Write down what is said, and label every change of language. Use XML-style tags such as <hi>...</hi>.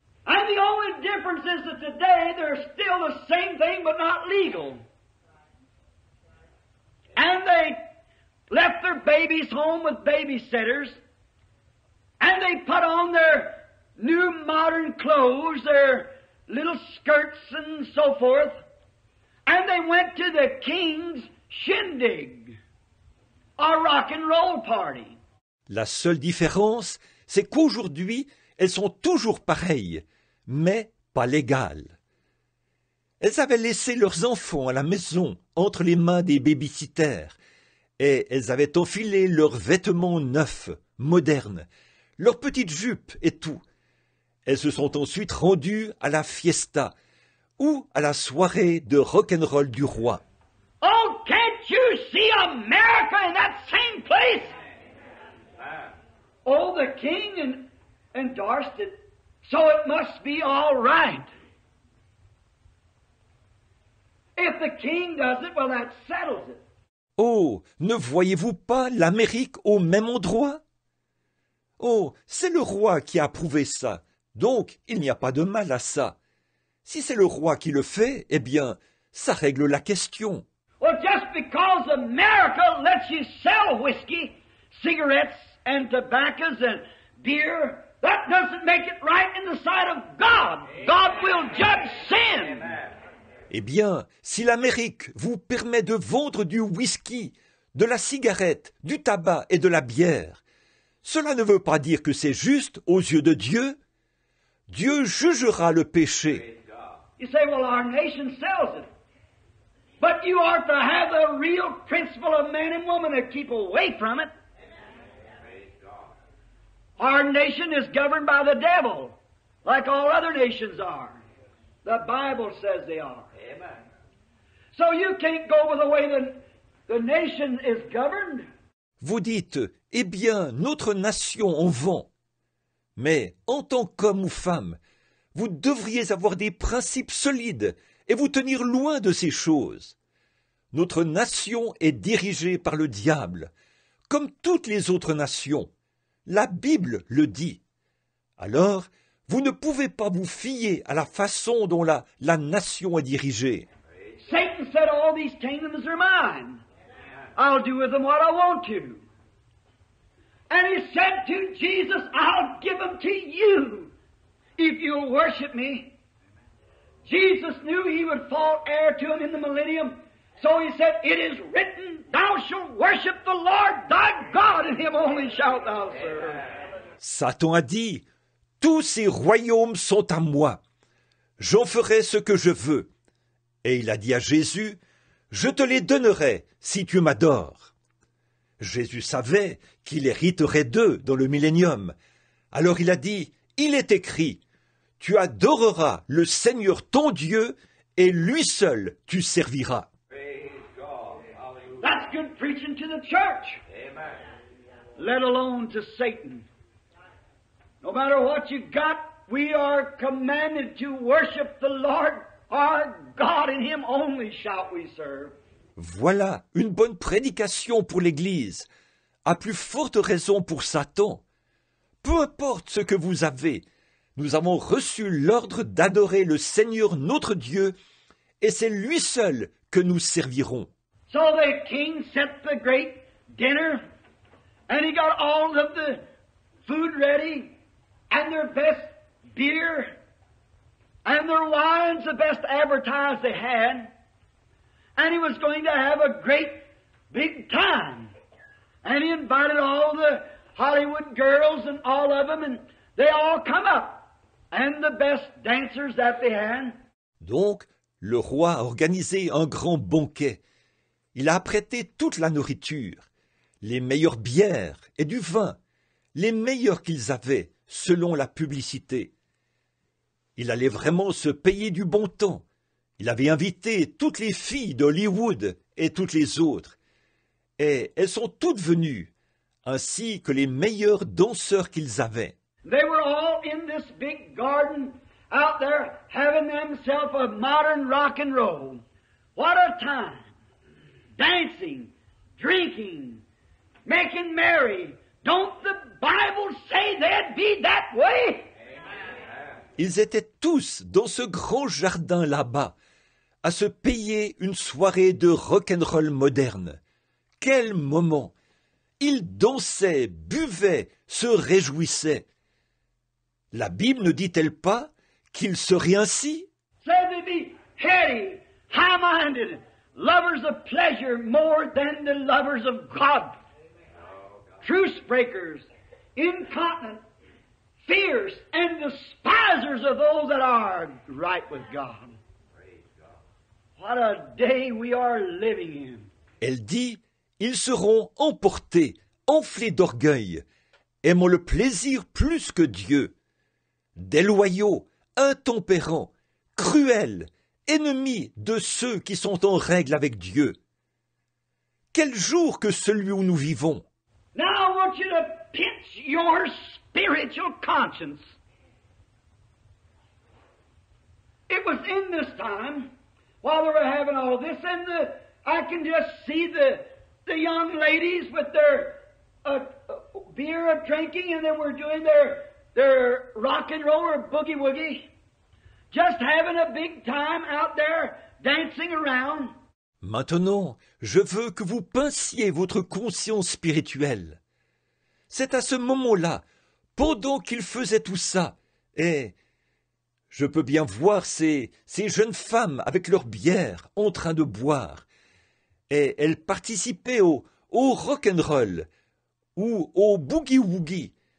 <en>And is that today they're still the same thing but not legal. And they left their babies home with babysitters, and they put on their new modern clothes, their little skirts and so forth, and they went to the king's shindig, a rock and roll party.</en> <fr>La seule différence, c'est qu'aujourd'hui, elles sont toujours pareilles, mais pas légales. Elles avaient laissé leurs enfants à la maison entre les mains des babysitters, et elles avaient enfilé leurs vêtements neufs, modernes, leurs petites jupes et tout. Elles se sont ensuite rendues à la fiesta, ou à la soirée de rock'n'roll du roi.</fr> <en>Oh, can't you see America in that same place? Oh, the king endorsed it, so it must be all right. If the king does it, well, that settles it.</en> <fr>Oh, ne voyez-vous pas l'Amérique au même endroit? Oh, c'est le roi qui a approuvé ça, donc il n'y a pas de mal à ça. Si c'est le roi qui le fait, eh bien, ça règle la question.</fr> <en>Well, just because America lets you sell whiskey, cigarettes, and tobaccos and beer, that doesn't make it right in the sight of God. God will judge sin.</en> <fr>Eh bien, si l'Amérique vous permet de vendre du whisky, de la cigarette, du tabac et de la bière, cela ne veut pas dire que c'est juste aux yeux de Dieu. Dieu jugera le péché.</fr> <en>You say, well, our nation sells it. But you are to have the real principle of man and woman to keep away from it. Our nation is governed by the devil, like all other nations are. The Bible says they are. Amen. So you can't go with the way the nation is governed.</en> <fr>Vous dites, eh bien, notre nation en vend. Mais en tant qu'homme ou femme, vous devriez avoir des principes solides et vous tenir loin de ces choses. Notre nation est dirigée par le diable, comme toutes les autres nations. La Bible le dit. Alors, vous ne pouvez pas vous fier à la façon dont la nation est dirigée.</fr> <en>Satan said, all these kingdoms are mine. I'll do with them what I want to. And he said to Jesus, I'll give them to you if you'll worship me. Jesus knew he would fall heir to him in the millennium. So he said, it is written, thou shalt worship the Lord thy God, and him only shalt thou serve.</en> <fr>Satan a dit, tous ces royaumes sont à moi. J'en ferai ce que je veux. Et il a dit à Jésus, je te les donnerai si tu m'adores. Jésus savait qu'il hériterait d'eux dans le millénium. Alors il a dit, il est écrit, tu adoreras le Seigneur ton Dieu et lui seul tu serviras.</fr> <en>Praise God. Hallelujah. That's good preaching to the church, Amen. let alone to Satan. No matter what you got, we are commanded to worship the Lord our God, and him only shall we serve.</en> <fr>Voilà une bonne prédication pour l'Église, à plus forte raison pour Satan. Peu importe ce que vous avez, nous avons reçu l'ordre d'adorer le Seigneur notre Dieu, et c'est lui seul que nous servirons.</fr> <en>So the king set the great dinner, and he got all of the food ready, and their best beer, and their wines, the best advertised they had. And he was going to have a great big time. And he invited all the Hollywood girls and all of them, and they all come up. And the best dancers that they had.</en> <fr>Donc, le roi a organisé un grand banquet. Il a apprêté toute la nourriture, les meilleures bières et du vin, les meilleurs qu'ils avaient, selon la publicité. Il allait vraiment se payer du bon temps. Il avait invité toutes les filles d'Hollywood et toutes les autres. Et elles sont toutes venues, ainsi que les meilleurs danseurs qu'ils avaient.</fr> <en>They were all in this big garden out there having themselves a modern rock and roll. What a time! Dancing, drinking, making merry. Don't the Bible say they'd be that way?</en> <fr>Ils étaient tous dans ce grand jardin là-bas, à se payer une soirée de rock'n'roll moderne. Quel moment! Ils dansaient, buvaient, se réjouissaient. La Bible ne dit-elle pas qu'ils seraient ainsi?</fr> <en>Said to be heady, high-minded, lovers of pleasure more than the lovers of God. Truce breakers, incontinent, fierce, and despisers of those that are right with God. What a day we are living in.</en> <fr>Elle dit, ils seront emportés, enflés d'orgueil, aimant le plaisir plus que Dieu. Déloyaux, intempérants, cruels, ennemis de ceux qui sont en règle avec Dieu. Quel jour que celui où nous vivons!</fr> <en>Now I want you to pinch your spiritual conscience. It was in this time, while they were having all this, and I can just see the young ladies with their beer drinking, and they were doing their rock and roll or boogie woogie, just having a big time out there dancing around.</en> <fr>Maintenant, je veux que vous pinciez votre conscience spirituelle. C'est à ce moment-là, pendant qu'ils faisaient tout ça, et je peux bien voir ces jeunes femmes avec leur bière en train de boire, et elles participaient au rock'n'roll ou au boogie-woogie.</fr>